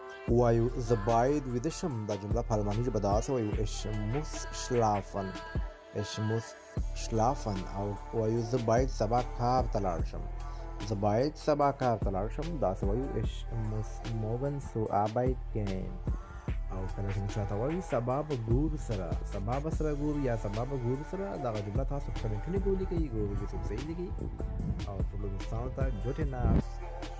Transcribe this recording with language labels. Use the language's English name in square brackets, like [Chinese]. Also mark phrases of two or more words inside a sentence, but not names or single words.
[Pashto] وایو زه باید ویده شم. دا جمله په الماني ژبه داسې وایو [German] ich muss schlafen. ich muss schlafen. [Pashto] او وایو زه باید سبا کار ته لاړ شم. زه باید سبا کار ته لاړ شم داسې وایو [German] ich muss morgen zur Arbeit gehen. [Pashto] او کله چې موږ شاته وایو سبا به ګورو سره، سبا به سره ګورو یا سبا به ګورو سره، دغه جمله تاسو په کمنټونو کې ولیکئ، ګورو چې څوک صحیح لیکي. او ټولو دوستانو ته [English] good night.